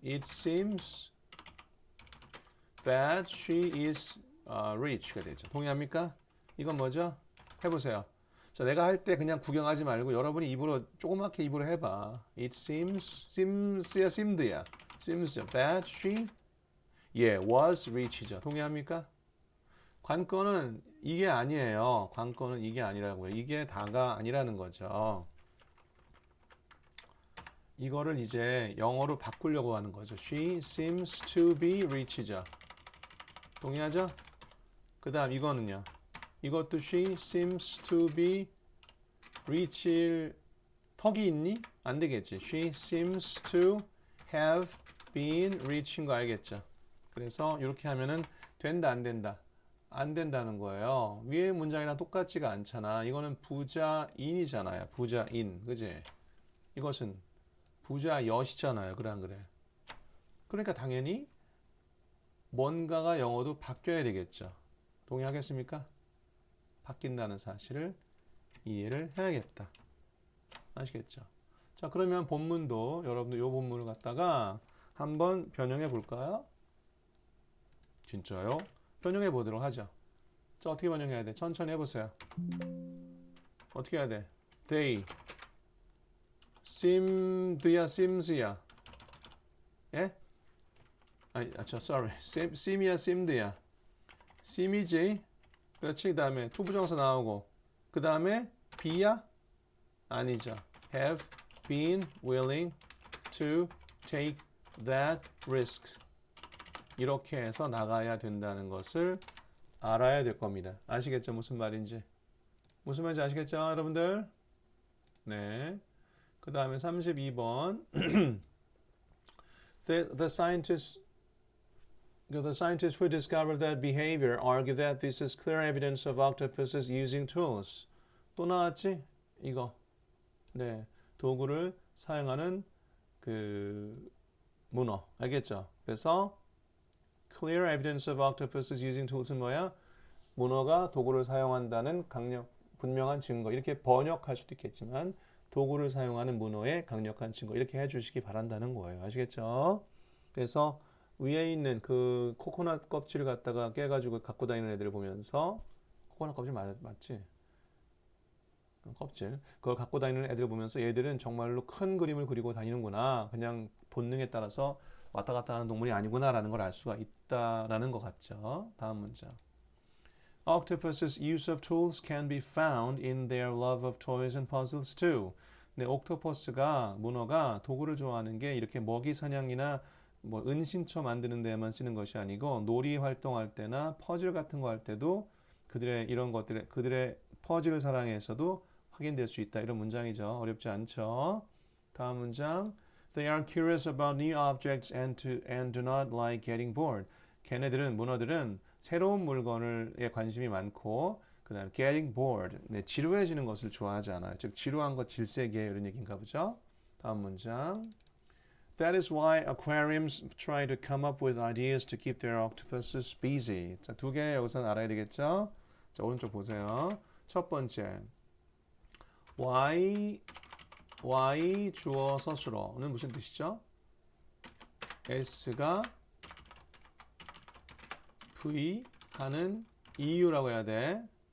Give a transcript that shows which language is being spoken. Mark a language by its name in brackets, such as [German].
[English] It seems that she is rich [Korean] 가 되죠. 동의합니까? 이건 뭐죠? 해보세요. 자, 내가 할 때 그냥 구경하지 말고 여러분이 입으로 조그맣게 입으로 해봐. [English] It semes야 seemed야. seems죠. That she was rich죠. [Korean] 동의합니까? 관건은 이게 아니에요. 관건은 이게 아니라고요. 이게 다가 아니라는 거죠. 이거를 이제 영어로 바꾸려고 하는 거죠. [English] She seems to be rich죠. [Korean] 동의하죠? 그 다음 이거는요. [English] 이것도 she seems to be rich [Korean] 일 턱이 있니? 안 되겠지. [English] She seems to have been rich인 거 알겠죠? [Korean] 그래서 이렇게 하면은 된다 안 된다? 안 된다는 거예요. 위에 문장이랑 똑같지가 않잖아. 이거는 부자인이잖아요. 부자인. 그지? 이것은 부자여시잖아요. 그래 안 그래? 그러니까 당연히 뭔가가 영어도 바뀌어야 되겠죠. 동의하겠습니까? 바뀐다는 사실을 이해를 해야겠다. 아시겠죠? 자, 그러면 본문도 여러분들 이 본문을 갖다가 한번 변형해 볼까요? 진짜요? 변형해 보도록 하죠. 자, 어떻게 변형해야 돼? 천천히 해보세요. 어떻게 해야 돼? [English] They seemed야, semes야. [Korean] 예? [English] sorry. seem이야, seemed야. [Korean] seem이지. 그렇지. 그 다음에 투부정사 나오고. 그 다음에 be야? 아니죠. [English] have been willing to take that risk. [Korean] 이렇게 해서 나가야 된다는 것을 알아야 될 겁니다. 아시겠죠? 무슨 말인지. 무슨 말인지 아시겠죠? 여러분들? 네. 그 다음에 32번. [English] The scientists who discovered that behavior argue that this is clear evidence of octopuses using tools. [Korean] 또 나왔지? 이거. 네. 도구를 사용하는 그 문어. 알겠죠? [English] 그래서 clear evidence of octopuses using tools [Korean] 은 뭐야? 문어가 도구를 사용한다는 분명한 증거. 이렇게 번역할 수도 있겠지만 도구를 사용하는 문어의 강력한 증거. 이렇게 해주시기 바란다는 거예요. 아시겠죠? 그래서 위에 있는 그 코코넛 껍질을 갖다가 깨가지고 갖고 다니는 애들을 보면서 코코넛 껍질 맞지? 껍질. 그걸 갖고 다니는 애들을 보면서 얘들은 정말로 큰 그림을 그리고 다니는구나. 그냥 본능에 따라서 왔다 갔다 하는 동물이 아니구나라는 걸 알 수가 있다라는 것 같죠. 다음 문장. [English] Octopus's use of tools can be found in their love of toys and puzzles too. [Korean] 네, 옥토퍼스가 문어가 도구를 좋아하는 게 이렇게 먹이 사냥이나 뭐 은신처 만드는 데만 쓰는 것이 아니고 놀이 활동할 때나 퍼즐 같은 거 할 때도 그들의 이런 것들의 그들의 퍼즐 사랑에서도 확인될 수 있다. 이런 문장이죠. 어렵지 않죠. 다음 문장. [English] They are curious about new objects and do not like getting bored. [Korean] 걔네들은 문어들은 새로운 물건에 관심이 많고 그다음 [English] getting bored. [Korean] 네, 지루해지는 것을 좋아하지 않아요. 즉 지루한 것 질색이에요. 이런 얘기인가 보죠. 다음 문장. [English] That is why aquariums try to come up with ideas to keep their octopuses busy. [Korean] 자, 두 개 여기서는 알아야 되겠죠? 자, 오른쪽 보세요. 첫 번째. why 주어 서술어는 무슨 뜻이죠? S가 V 하는 이유라고 해야 돼.